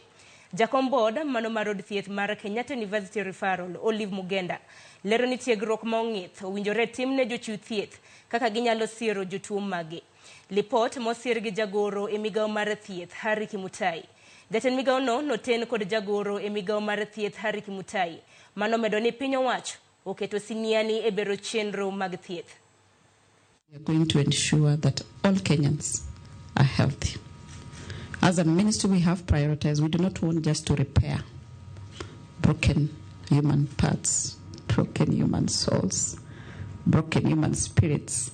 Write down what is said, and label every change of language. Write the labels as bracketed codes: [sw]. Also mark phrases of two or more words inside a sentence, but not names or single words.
[luo] Jakom board mano marod thieth mar Kenyatta University Referral Olive Mugenda lero ni tiegruok ma ong'ith owinjore timne jochiw thieth kaka ginyalo siro jotuo magi. Lipot mosir gi jagoro e migao mar thieth Harry Kimutai. Jatend migao no noten kod jagoro e migao mar thieth Harry Kimutai mano medo ni piny owacho oketo siniani e bero chenro mag thieth. [en] We are going to ensure that all Kenyans are healthy. As a ministry, we have prioritized. We do not want just to repair broken human parts, broken human souls, broken human spirits.